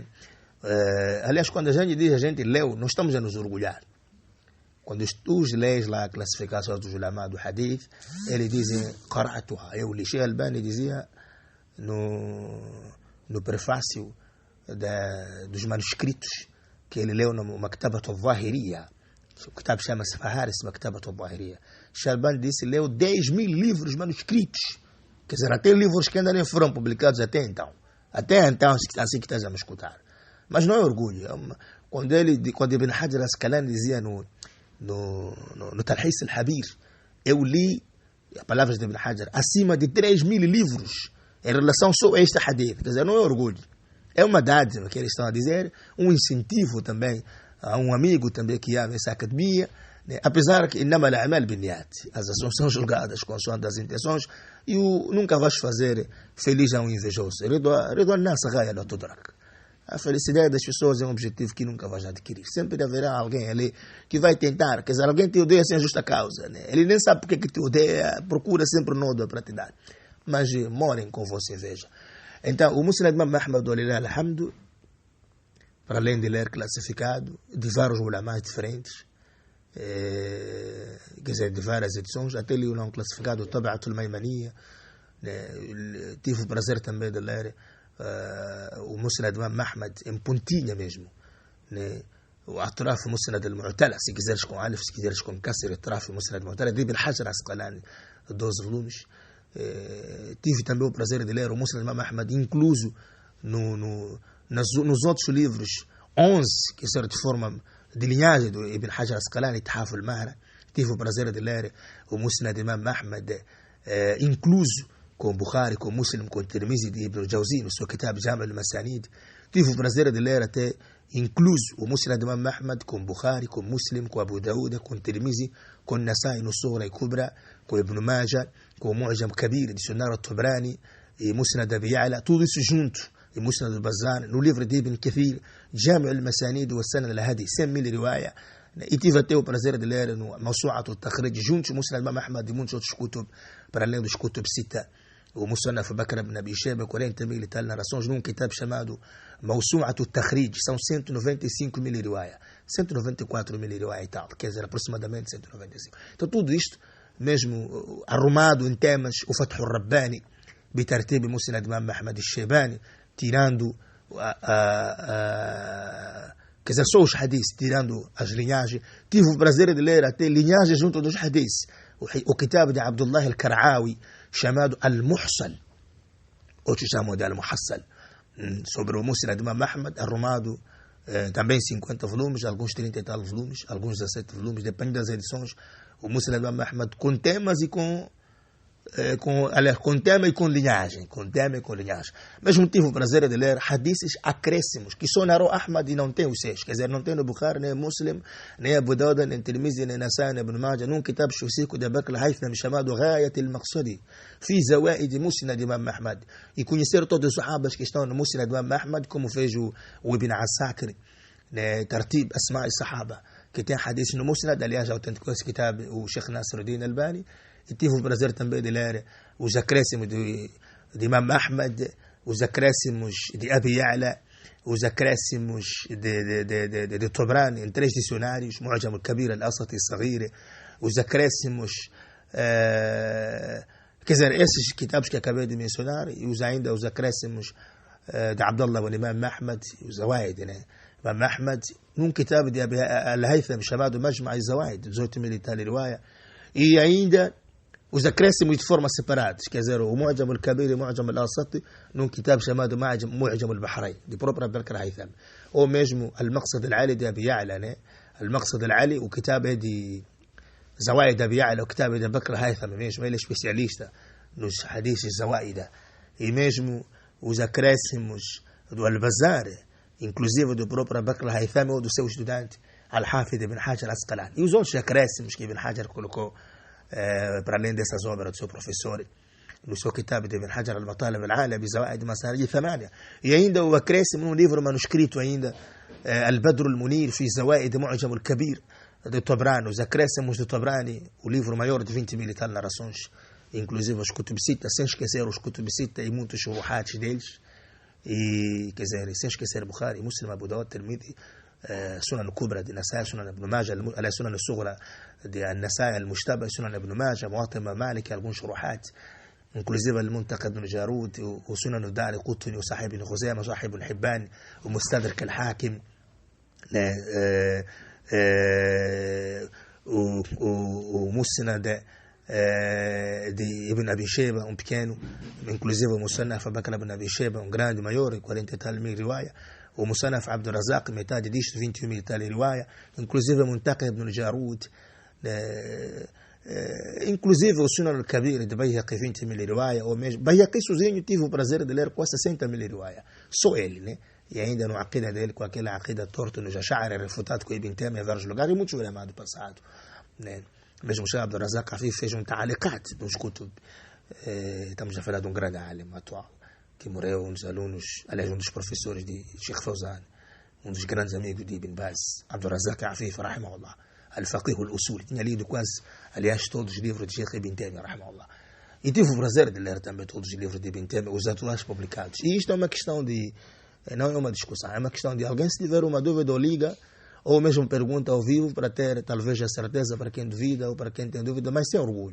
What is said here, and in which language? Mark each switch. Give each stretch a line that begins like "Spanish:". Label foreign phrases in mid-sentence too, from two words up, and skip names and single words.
Portuguese: Aliás, quando a gente diz a gente leu, nós estamos a nos orgulhar. Quando tu lês lá a classificação dos ulama do hadith, eles dizem qara'atuha. Eu li, Sheikh Albani dizia no prefácio dos manuscritos que ele leu no Maktabat al-Zahiriya. O kitab chama-se Faharis Maktabat al-Zahiriya. Sheikh Albani disse leu 10.000 livros manuscritos. Quer dizer, até livros que ainda nem foram publicados até então. Até então, assim que estás a me escutar. Mas não é orgulho. Quando Ibn Hajar al-Asqalani dizia no Talhis al-Habir, eu li, as palavras de Ibn Hajar, acima de 3.000 livros em relação só a este hadith. Quer dizer, não é orgulho. É uma dádiva que eles estão a dizer, um incentivo também a um amigo também que há nessa academia, né? Apesar que
Arabic: إنما الأعمال بالنيات,
Portuguese: as ações são julgadas consoante as intenções, e nunca vais fazer feliz a um invejoso.
Arabic: رضا الناس غاية لا تدرك.
Portuguese: A felicidade das pessoas é um objetivo que nunca vais adquirir. Sempre haverá alguém ali que vai tentar. Quer dizer, alguém te odeia sem justa causa, né? Ele nem sabe porque que te odeia, procura sempre um nódoa para te dar. Mas morem com vossa inveja. Então, o Musnad Imam Ahmad, alhamdu, para além de ler classificado, de vários ulamás diferentes, quer dizer, de várias edições, até li um classificado, Tab'atul Maymaniya, né? Tive o prazer também de ler o Musnad Imam Ahmad em pontinha mesmo, né? O Atraf Musnad al-Mu'tala, se quiseres com alif, se quiseres com kasr, Atraf Musnad al-Mu'tala, de Ibn Hajar al-Asqalani, 12 volumes. Tive também o prazer de ler o Musnad Imam Ahmad incluso nos outros livros 11 que são de forma de linhagem do Ibn Hajar al-Asqalani, Tahaf al-Mahra. Tive o prazer de ler o Musnad Imam Ahmad incluso com Bukhari, com Muslim, com Tirmizi de Ibn Jawzi no seu kitab Jam' al-Masanid. Tive o prazer de ler até incluso o Musnad Imam Ahmad com Bukhari, com Muslim, com Abu Daud, com Tirmizi, com Nasai no Sughra e Kubra, com Ibn Majah, com Mu'jam Kabir de Sunar al-Tabrani e Musnad Abi Ya'la, tudo isso junto, e Musnad al-Bazzar, no livro de Ibn Kathir, Jam' al-Masanid wa Sanad al-Hadi, 100.000 riwaya. E tive até o prazer de ler no Mawsu'at al-Takhrij, junto Musnad Imam Ahmad e muitos outros kutub, para além dos
Arabic: كتب ستة.
Portuguese: O Musannaf Bakr ibn Abi Shayba, 40.000 e tal narrações, num kitab chamado Mawsu'at al-Takhrij, são 195.000 riwaya, 194.000 riwaya e tal, quer dizer, aproximadamente 195. Então tudo isto, mesmo arrumado em temas, o Fath al-Rabbani, bitartib Musnad Imam Ahmad al-Shaybani, tirando quer dizer, só os hadiths, tirando as linhagens. Tive o prazer de ler até linhagens junto dos hadiths. O kitab de Abdullah al-Kar'awi, chamado Al-Muhsal, outros chamam de Al-Muhassal, sobre o Musnad Imam Ahmad, arrumado também 50 volumes, alguns 30 e tal volumes, alguns 17 volumes, depende das edições. O Musnad Imam Ahmad com temas e com tema e com linhagem, Mesmo tive o prazer de ler hadiths acréscimos, que só narrou Ahmad e não tem os 6, quer dizer, não tem no Bukhari, nem Muslim, nem Abu Dawud, nem Tirmizi, nem Nasai, nem Ibn Majah, num kitab específico de Bakr al-Haytham chamado Ghayat al-Maqsadi, fi Zawaid Musnad Imam Ahmad, e conhecer todos os sahabas que estão no Musnad Imam Ahmad, como fez o Ibn Asakir, Tartib Asma'i Sahaba, que tem hadiths no Musnad. Aliás, autenticou esse kitab o Sheikh Nasruddin Albani. E tive o prazer também de ler os acréscimos de Imam Ahmad, os acréscimos de Abi Ya'la, os acréscimos de Tabrani em 3 dicionários, Mu'jam al-Kabir, al-Asat e al-Saghir, os acréscimos, quer dizer, esses kitabs que acabei de mencionar, e ainda os acréscimos de Abdullah ibn Imam Ahmad, os Zawaid, né? Imam Ahmad, num kitab de Al-Haytham chamado Majma' al-Zawaid, 18.000 e tal riwaya, e ainda os acréscimos de forma separados, quer dizer, o Mu'jam al-Kabir e o Mu'jam al-Asati, num kitab chamado Mu'jam al-Bahrain, de própria Bakr al-Haytham, ou mesmo Al-Maqsad al-Ali de Abi Ya'la, né? Al-Maqsad al-Ali, o kitab é de Zawaid Abi Ya'la, o kitab é de Bakr al-Haytham mesmo, ele é especialista nos hadiths Zawaida, e mesmo os acréscimos do Al-Bazzar, inclusive do próprio Bakr al-Haytham ou do seu estudante Al-Hafid ibn Hajar al-Asqalani, e os outros acréscimos que Ibn Hajar colocou para além dessas obras do seu professor, no seu kitab de Ibn Hajar al-Matalib al-Ala, Bizawaid Masanid 8, e ainda o acréscimo num livro manuscrito ainda, Al-Badr al-Munir, fi Zawaid Mu'jam al-Kabir, de Tabrani, os acréscimos de Tabrani, o livro maior de 20 mil e tal narrações, inclusive os Kutubsita, sem esquecer os Kutubsita e muitos shuruhats deles, e, quer dizer, sem esquecer Bukhari, Muslim, Abu Dawud, Tirmidhi, Sunan al-Kubra de Nasai, Sunan ibn Majah, Sunan al-Sughra de Nasai, al-Mushtaba, Sunan ibn Majah, Muwatta Malik, alguns shuruhat, inclusive al-Muntaqad ibn Jarud, o Sunan al-Dari Qutni, o Sahih ibn Khuzaimah, Sahih ibn Hibban, o Mustadrak al-Hakim, o Musnad de Ibn Abi Shayba, pequeno, inclusive o Musannaf Bakr ibn Abi Shayba, grande, maior, 40 e tal mil riwaya, o Musannaf Abd al-Razzaq, metade disto, 21 mil e tal riwaya, inclusive o Muntaqad ibn Jarud, inclusive o Sunan al-Kabir de Bayhaqi, 20 mil riwaya, ou mesmo Bayhaqi sozinho tive o prazer de ler quase 60 mil riwaya, só ele, né? E ainda no aqida dele, com aquela aqida torta nos Ash'ari, refutado com Ibn Taymiyyah em vários lugares, e muitos ulemas do passado, né? Mesmo o Sheikh Abd al-Razzaq Afif fez ta'aliqat nos kutub. Estamos a falar de um grande alim atual, que morreu, um dos alunos, aliás, um dos professores de Sheikh Fawzan, um dos grandes amigos de Ibn Baz, Abd al-Razzaq Afif, rahimahullah,
Arabic: الفقيه الأصول,
Portuguese: tinha lido quase, aliás, todos os livros de Sheikh Ibn Taymiyyah, rahimahullah. E tive o prazer de ler também todos os livros de Ibn Taymiyyah, os atuais publicados. E isto é uma questão de, não é uma discussão, é uma questão de alguém, se tiver uma dúvida ou liga, ou mesmo pergunta ao vivo, para ter talvez a certeza para quem duvida ou para quem tem dúvida, mas sem orgulho.